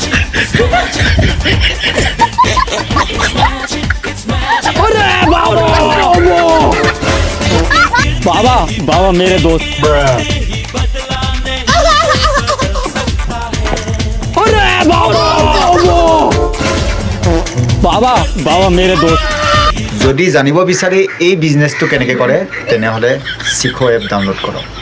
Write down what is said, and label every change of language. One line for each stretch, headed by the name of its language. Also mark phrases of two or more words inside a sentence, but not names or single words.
Hindi: बाबा बाबा मेरे दोस्त बाबा बाबा मेरे दोस्त
Assamese: যদি জানিব বিচাৰি এই বিজনেছটো কেনেকৈ কৰে তেনেহ'লে চিখো এপ ডাউনলোড কৰক।